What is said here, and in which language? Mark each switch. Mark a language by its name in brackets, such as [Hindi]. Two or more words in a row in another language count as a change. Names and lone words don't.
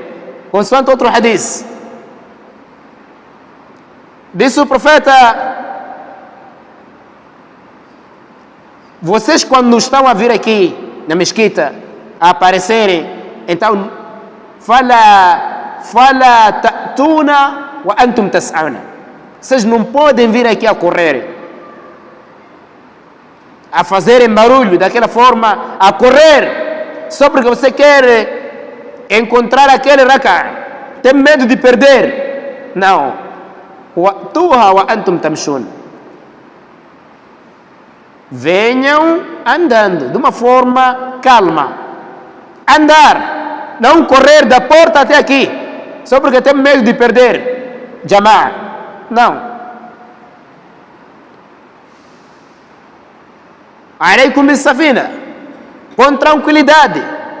[Portuguese] Consoante outro hadith, disse o profeta: vocês quando estão a vir aqui na mesquita, a aparecerem, então [Arabic] فلا تأتون وأنتم تسعون. [Portuguese] Vocês não podem vir aqui a correr, a fazerem barulho daquela forma, a correr, só porque você quer encontrar aquele raka, tem medo de perder. Não. [Arabic] وأتوها وأنتم تمشون. [Portuguese] Venham andando de uma forma calma. Andar, não correr da porta até aqui, só porque tem medo de perder jama'a. Não. [Arabic] عليكم بالسكينة, [Portuguese] com tranquilidade.